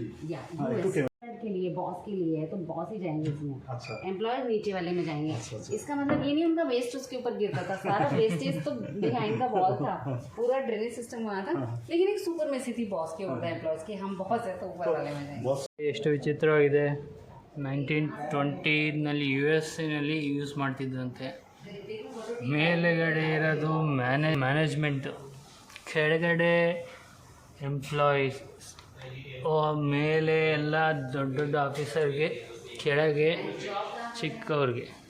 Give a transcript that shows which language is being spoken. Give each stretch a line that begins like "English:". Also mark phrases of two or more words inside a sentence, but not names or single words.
Hindi: या यूएस के लिए, बॉस के लिए है तो बॉस ही जाएंगे इसमें। अच्छा। एम्प्लॉयज नीचे वाले में जाएंगे। अच्छा। इसका मतलब ये नहीं उनका वेस्ट उसके ऊपर गिरता था, सारा वेस्टेज तो
English: behind the wall
Hindi: था, पूरा
English: drainage system
Hindi: वहाँ था, लेकिन एक सुपरमेसी थी बॉस के ऊपर एम्प्लॉयज की, हम बहुत है तो ऊपर वाले में जाएंगे।
Kannada: ಎಷ್ಟು ವಿಚಿತ್ರವಾಗಿದೆ. 1920ನಲ್ಲಿ US-ನಲ್ಲಿ ಯೂಸ್ ಮಾಡ್ತಿದ್ದಂತೆ. ಮೇಲೆಗಡೆ ಇರೋದು ಮ್ಯಾನೇಜ್ಮೆಂಟು, ಕೆಳಗಡೆ ಎಂಪ್ಲಾಯೀಸ್, ಮೇಲೆ ಎಲ್ಲ ದೊಡ್ಡ ದೊಡ್ಡ ಆಫೀಸರ್ಗೆ, ಕೆಳಗೆ ಚಿಕ್ಕವ್ರಿಗೆ.